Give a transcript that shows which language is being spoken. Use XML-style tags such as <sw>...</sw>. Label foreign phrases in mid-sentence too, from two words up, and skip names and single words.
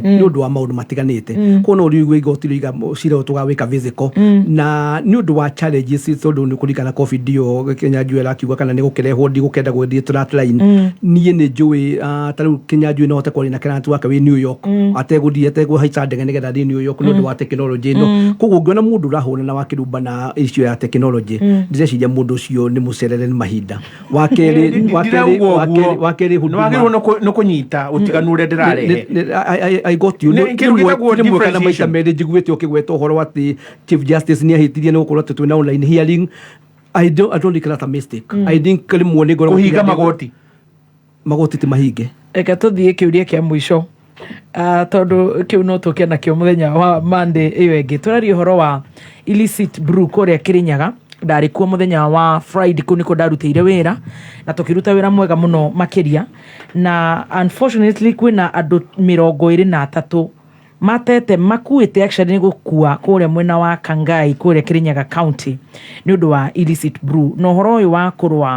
<ki>nĩ ũndũ wa maũndũ matiganĩte kuona ũrĩa igwe igoti rĩiga cira tũgawĩka physical na nĩ ũndũ wa challenges tondũ nĩ kũringana COVID yo Kenya njũĩ arakiuga kana nĩ gũkĩrehwo ndigũkenda gwethiĩ flatline niĩ nĩ njũĩ ta rĩu Kenya njũĩ no hote kwaria na client wake wĩ New York ategũthiĩ ategũhaica ndege nĩgetha thiĩ New York nĩ ũndũ wa tekinoronjĩ ĩno koguo ngĩona mũndũ ũrahũra na wakĩrumba na issue ya tekinoronjĩ ndĩreciria mũndũ ũcio nĩ mũcerere nĩ mahinda wakerĩ Huduma nĩ kũnyita ũtiganu ũrĩa ndĩrarehe</ki> <en>I got you</en> <ki>nĩ kana maita merĩ njiguĩte ũkĩgweta ũhoro atĩ Chief Justice nĩ ahĩtirie nĩ gũkorwo atĩ twĩna online hearing</ki> <en>I don't think that's a mistake I think</en> <ki>rĩmwe nĩ ngoro kũhinga magoti ti mahinge reke tũthiĩ kĩũria kĩa mũico tondũ kĩu no tũke nakĩo mũthenya wa Monday ĩyo ĩngĩ tũraria ũhoro wa</ki> <en>illicit brew</en> <ki>kũrĩa Kirinyaga ndarĩ kuo mũthenya wa Friday kũu nĩko ndarutĩire wĩra na tũkĩruta wĩra mwega mũno makĩria na unfortunately kwĩna andũ 23 matete makuĩte actually nĩ gũkua kũrĩa mwena wa Kangai kũrĩa Kirinyaga County nĩ ũndũ wa</ki> <en>illicit brew</en> <ki>no ũhoro ũyũ wa kũrũa</ki>